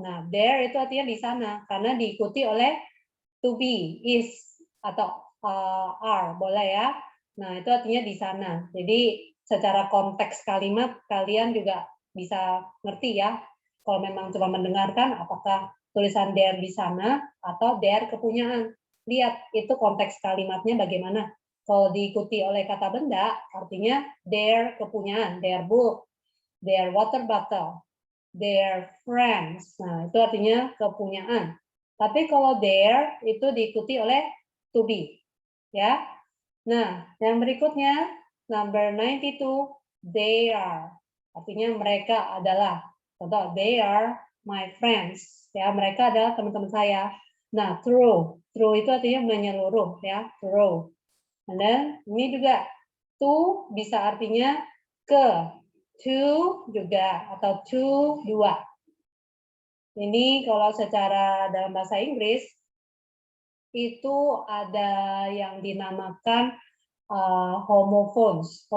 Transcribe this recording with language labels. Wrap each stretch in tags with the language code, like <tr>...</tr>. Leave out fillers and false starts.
<id>Nah, there itu artinya di sana karena diikuti oleh to be, is atau are, boleh ya. Nah, itu artinya di sana. Jadi secara konteks kalimat kalian juga bisa ngerti ya. Kalau memang cuma mendengarkan apakah tulisan there di sana atau there kepunyaan. Lihat itu konteks kalimatnya bagaimana. Kalau diikuti oleh kata benda, artinya their kepunyaan,</id> <en>their book, their water bottle, their friends.</en> <id>Nah, itu artinya kepunyaan. Tapi kalau their itu diikuti oleh to be. Ya. Nah, yang berikutnya number 92, they are. Artinya mereka adalah.</id> <en>Contoh, they are my friends.</en> <id>Ya, mereka adalah teman-teman saya. Nah, true. True itu artinya menyeluruh ya, true. And then ini juga to bisa artinya ke. To juga atau to dua. Ini kalau secara dalam bahasa Inggris itu ada yang dinamakan homophones.</id>